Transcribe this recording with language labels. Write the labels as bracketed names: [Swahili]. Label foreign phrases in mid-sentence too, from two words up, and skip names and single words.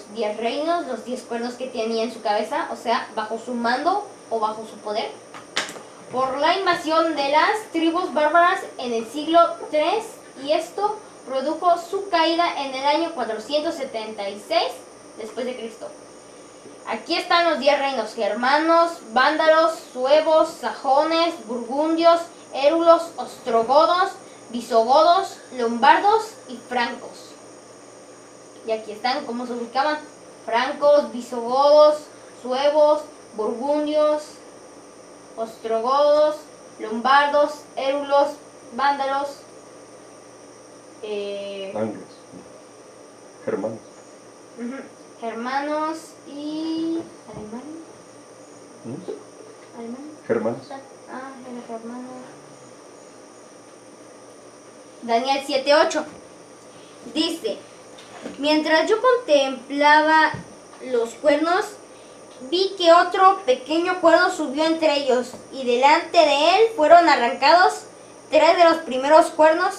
[Spanish] 10 reinos, los 10 cuernos que tenía en su cabeza, o sea, bajo su mando o bajo su poder. Por la invasión de las tribus bárbaras en el siglo III, y esto produjo su caída en el año 476 después de Cristo. Aquí están los 10 reinos: germanos, vándalos, suevos, sajones, burgundios, érulos, ostrogodos, visigodos, lombardos y francos. Y aquí están cómo se ubicaban: francos, visigodos, suevos, burgundios, ostrogodos, lombardos, érulos, vándalos, Anglos. Germanos. germanos y alemanes. ¿Mm? ¿Alemanes? Germanos. Ah, era germano. Daniel 7:8 dice, mientras yo contemplaba los cuernos, vi que otro pequeño cuerno subió entre ellos, y delante de él fueron arrancados 3 de los primeros cuernos.